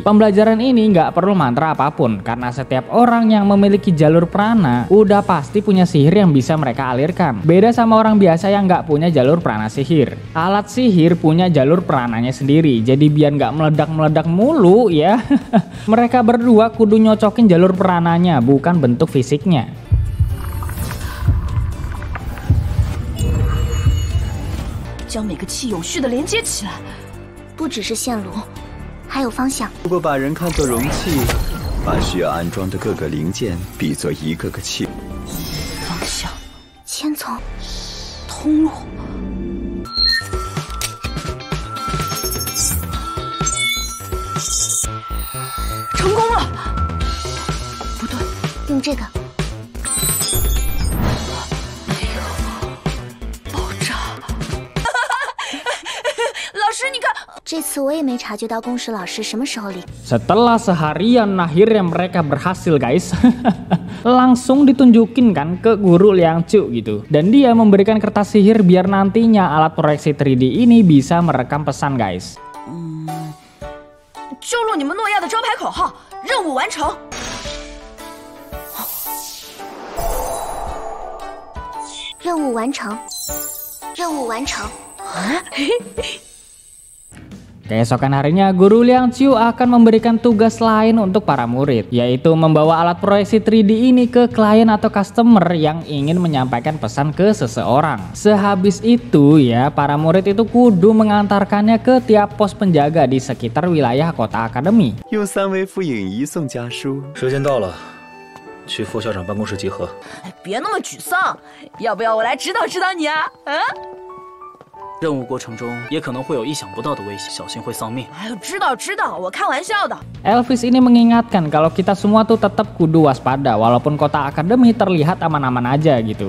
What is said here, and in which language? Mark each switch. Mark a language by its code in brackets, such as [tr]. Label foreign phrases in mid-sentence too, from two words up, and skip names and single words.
[id] Pembelajaran ini nggak perlu mantra apapun, karena setiap orang yang memiliki jalur prana udah pasti punya sihir yang bisa mereka alirkan. Beda sama orang biasa yang nggak punya jalur prana sihir. Alat sihir punya jalur prananya sendiri, jadi biar nggak meledak-meledak mulu ya. Mereka berdua kudu nyocokin jalur prananya, bukan bentuk fisiknya. [zh] 将每个气有序的连接起来，不只是线路，还有方向。如果把人看作容器，把需要安装的各个零件比作一个个器。方向，千层，通路。成功了！不对，用这个。这次我也没察觉到公使老师什么时候离。 [id] Setelah seharian akhirnya mereka berhasil guys. Langsung ditunjukin kan ke guru Liang Chu gitu. Dan dia memberikan kertas sihir biar nantinya alat proyeksi 3D ini bisa merekam pesan guys. [zh] 就录你们诺亚的招牌口号，任务完成。任务完成，任务完成。 [id] Keesokan harinya, guru Liang Chu akan memberikan tugas lain untuk para murid, yaitu membawa alat proyeksi 3D ini ke klien atau customer yang ingin menyampaikan pesan ke seseorang. Sehabis itu ya, para murid itu kudu mengantarkannya ke tiap pos penjaga di sekitar wilayah kota akademi. [zh] 用3维复影仪送家书。时间到了，去副校长办公室集合。别那么沮丧，要不要我来指导指导你啊？任务过程中也可能会有意想不到的危险，小心会丧命。哎呦，知道，我开玩笑的。 [id] Elvis ini mengingatkan kalau kita semua tuh tetap kudu waspada walaupun kota akademi terlihat aman-aman aja gitu.